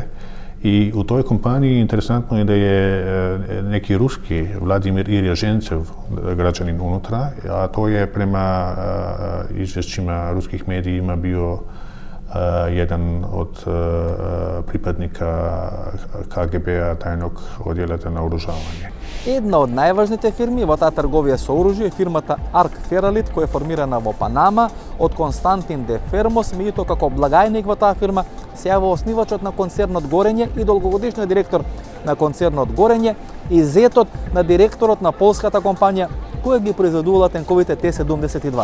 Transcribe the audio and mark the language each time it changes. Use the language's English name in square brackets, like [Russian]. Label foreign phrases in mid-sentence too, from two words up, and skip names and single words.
[Croatian] I u toj kompaniji interesantno je da je neki ruski Vladimir Irjažencev građanin unutra, a to je prema izvješćima ruskih medijima bio jedan od pripadnika KGB-a, tajnog odjela za naoružavanje. [Macedonian] Една од најважните фирми во таа трговија со оружје е фирмата Арк Фералит, која е формирана во Панама од Константин де Фермос, меѓутоа како благајник во таа фирма се јавува основачот на концернот Горење и долгогодишниот директор на концернот Горење и зетот на директорот на полската компанија Кој ги произведувала тенковите Т-72?